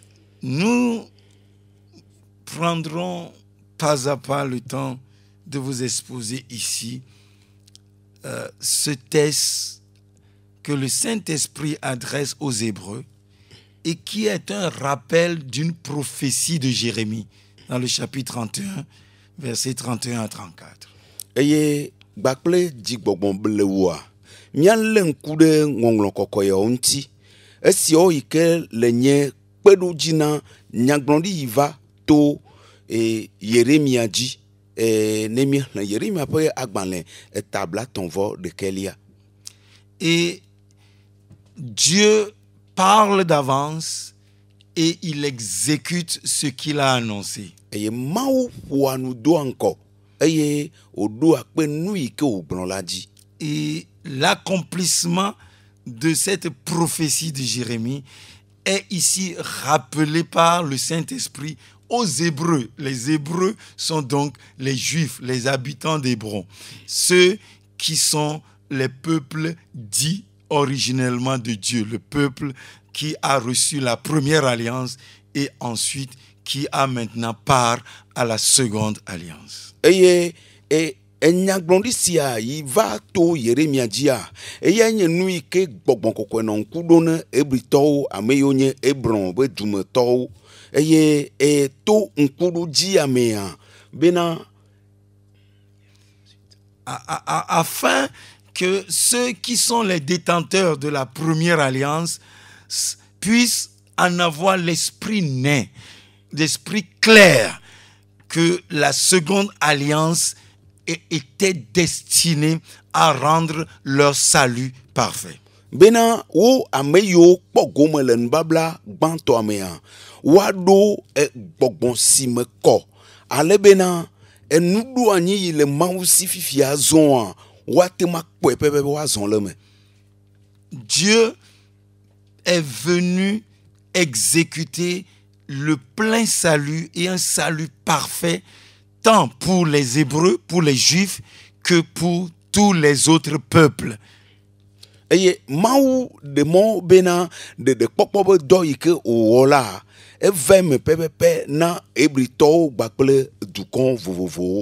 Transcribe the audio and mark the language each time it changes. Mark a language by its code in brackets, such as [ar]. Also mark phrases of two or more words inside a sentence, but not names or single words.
[fr] Nous prendrons pas à pas le temps de vous exposer ici ce texte que le Saint-Esprit adresse aux Hébreux et qui est un rappel d'une prophétie de Jérémie dans le chapitre 31, versets 31 à 34. [ee] Eye gbakple dzigbɔgbɔ ble woa míalé ŋku ɖe ŋɔŋlɔ kɔkɔeawo ŋuti esiawo yi ke le nye kpeɖodzi na nyagblɔɖi yi va to Yeremia dzi ne míexlẽ Yeremia ƒe agbalẽ etabla 31. [fr] Et Dieu parle d'avance et il exécute ce qu'il a annoncé. [ee] Eye Mawu ƒoa nu doa ŋkɔ eye wòɖo akpe nu yi ke wògblɔ la dzi. [fr] Et l'accomplissement de cette prophétie de Jérémie est ici rappelé par le Saint-Esprit aux Hébreux. Les Hébreux sont donc les Juifs, les habitants d'Hébron, ceux qui sont les peuples dits originellement de Dieu, le peuple qui a reçu la première alliance et ensuite qui a maintenant part à la seconde alliance. [ee] Eye enyagblɔɖi sia yi va to Yeremia dzia eya nye nu yi ke gbɔgbɔ kɔkɔe nɔ ŋku ɖo ne Hebritɔwo ame yiwo nye Hebron be dumetɔwo eye to ŋkuɖo dzi amea bena [fr] afin que ceux qui sont les détenteurs de la première alliance puissent en avoir l'esprit net, l'esprit clair que la seconde alliance était destinée à rendre leur salut parfait. [ee] Bena wo ame yiwo kpɔ gome le nubabla gbãtɔa mea woaɖo gbɔgbɔ si me kɔ ale bena enuɖo anyi yi le Mawu si fifia zɔa woate ma kpɔe pɛpɛ be woazɔ le me. [fr] Dieu est venu exécuter le plein salut et un salut parfait tant pour les Hébreux, pour les Juifs, que pour tous les autres peuples. [ee] Eye Mawu de mɔ bena de kpɔkpɔ be dɔ yi ke wòwɔ la eve me pɛpɛpɛ na Hebritɔwo gbakple dukɔ vovovowo.